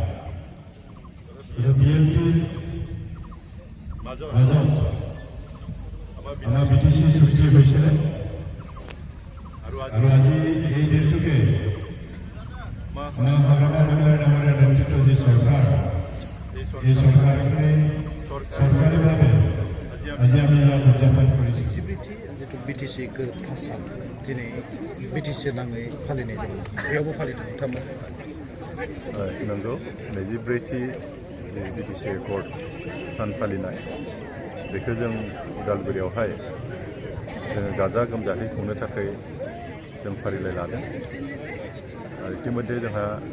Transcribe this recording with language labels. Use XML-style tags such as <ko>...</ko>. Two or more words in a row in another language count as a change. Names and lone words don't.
<as>বিএনপিৰ মাজত আমাৰ बीटीसी চুক্তি হৈছিলে আৰু আজি এই দিনটোকে আমাৰ সংগ্ৰামৰ মহিলাৰ ডাঙৰীয়া নেতৃত্ব যি চৰকাৰ এই চৰকাৰখনে চৰকাৰীভাৱে আজি আমি ইয়াত উদযাপন কৰিছোঁ</as> <brx>जितु बीटीसी गोरोबथा सान दिनै बीटीसी नाङै फालिनाय जादों बेयावबो फालिदों नोंथांमोन नंगौ 24थि बीटीसी एकर्ड सान फालिनाय बेखौ जों उदालगुरियावहाय जोङो गाजा गोमजायै खुंनो थाखाय जों फारिलाइ लादों इतिमध्ये जोंहा</brx>